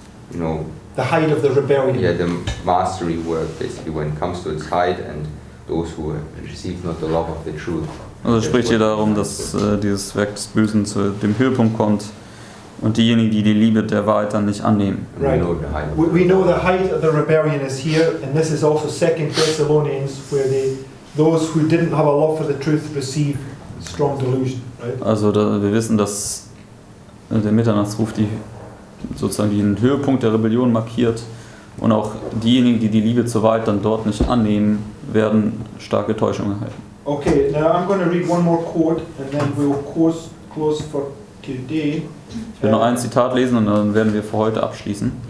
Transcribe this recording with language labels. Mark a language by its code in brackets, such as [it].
[en] The height of the rebellion. the mastery work, basically, when it comes to its height and those who have received not the love of the truth. [de] Also es spricht hier darum, dass dieses Werk des Bösen zu dem Höhepunkt kommt und diejenigen, die die Liebe der Wahrheit dann nicht annehmen. [en] And Right. we know the height of We know the height of the rebellion is here, and this is also 2 Thessalonians, where those who didn't have a love for the truth receive strong delusion, right? [de] Also wir wissen, dass der Mitternachtsruf sozusagen den Höhepunkt der Rebellion markiert und auch diejenigen, die die Liebe zur Wahrheit dann dort nicht annehmen, werden starke Täuschung erhalten. [en] Okay, now I'm going to read one more quote, and then we'll close for today. [de] Ich will noch ein Zitat lesen und dann werden wir für heute abschließen.